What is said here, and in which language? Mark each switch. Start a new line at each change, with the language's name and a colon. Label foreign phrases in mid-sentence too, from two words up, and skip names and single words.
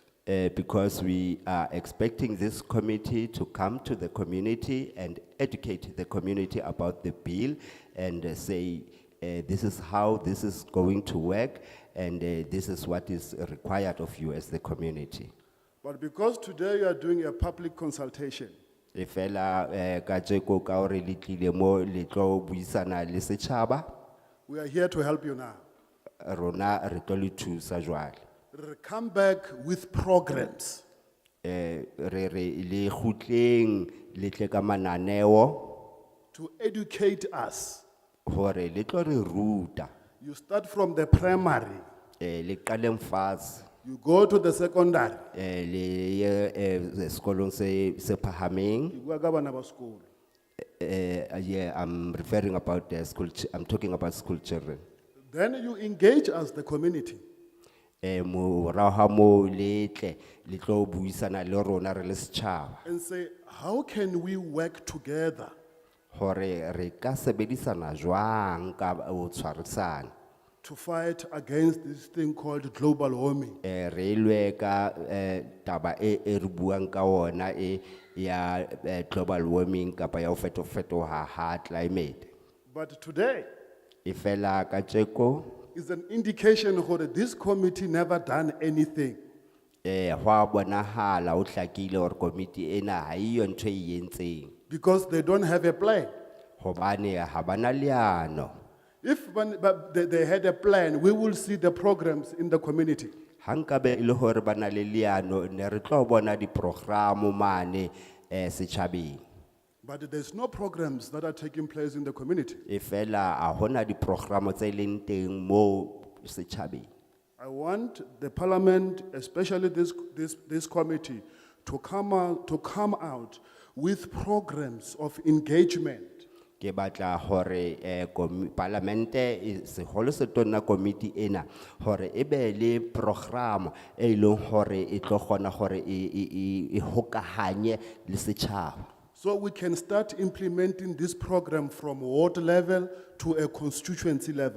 English: Because we are expecting this committee to come to the community and educate the community about the bill and say this is how this is going to work and this is what is required of you as the community. But because today you are doing a public consultation,
Southern Sotho: E fela kajeko ka hore le tlile mo le tlo buisana le setjhaba,
English: we are here to help you now.
Southern Sotho: rona re tlo le thusa jwale.
English: Come back with programs
Southern Sotho: Re le kgutleng le tle ka mananeo
English: to educate us.
Southern Sotho: hore le tlo re ruta.
English: You start from the primary,
Southern Sotho: Le qaleng fatshe,
English: you go to the secondary.
Southern Sotho: le ye sekolong se phahameng.
English: You go
Southern Sotho: ka bana ba sekolo.
English: Yeah, I'm referring about the school. I'm talking about school children. Then you engage as the community.
Southern Sotho: Morao ha moo le tle le tlo buisana le rona re le setjhaba
English: And say, how can we work together
Southern Sotho: hore re ka sebedisana jwang ka ho tshwarisana
English: to fight against this thing called global warming?
Southern Sotho: re lwe ka taba e re buang ka ona ya
English: global warming
Southern Sotho: kapa ya ho fetofetoha ha climate.
English: But today
Southern Sotho: E fela kajeko
English: is an indication that this committee never done anything.
Southern Sotho: hwa bonahala ho hlakile hore committee ena ha iyo ntho e entseng
English: Because they don't have a plan.
Southern Sotho: hobane ha bana leano.
English: If they had a plan, we will see the programs in the community.
Southern Sotho: Hankabe ile hore bana le leano ne re tlo bona di programo mane setjhabeng.
English: But there's no programs that are taking place in the community.
Southern Sotho: E fela a hona di programo tse leng teng mo setjhabeng.
English: I want the parliament, especially this committee, to come out with programs of engagement.
Southern Sotho: Ke batla hore parlamente se holo se tonna committee ena hore e be le programo e leng hore e tlo gona hore e hokahanye le setjhaba.
English: So we can start implementing this program from ward level to a constituency level.